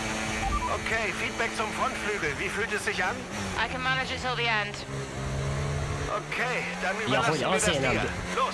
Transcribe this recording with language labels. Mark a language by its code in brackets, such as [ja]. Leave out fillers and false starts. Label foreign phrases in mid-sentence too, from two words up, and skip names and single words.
[de] Okay, Feedback zum Frontflügel. Wie fühlt es sich an? [en] I can manage it till the end. [de] Okay, dann [hu] Ja, hogy [de] überlassen wir das [hu] azért nem... [de] dir. Los!